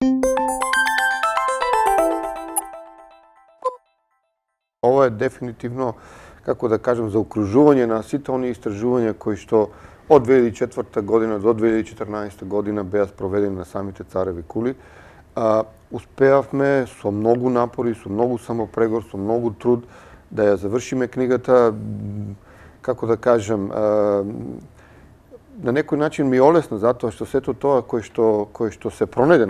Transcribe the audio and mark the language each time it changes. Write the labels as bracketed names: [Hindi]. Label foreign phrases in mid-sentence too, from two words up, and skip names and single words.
[Serbian] Ovo je definitivno, kako da kažem, [Macedonian] zaokružuvanje na сите они истражувања кои што од 2004 година до 2014 година беа спроведени на самите Цареви кули. Успеавме со многу напори, со многу самопрегор, со многу труд да ја завршиме книгата. Како да кажем, на некој начин ми е олесно, затоа што сето тоа кој што се пронајде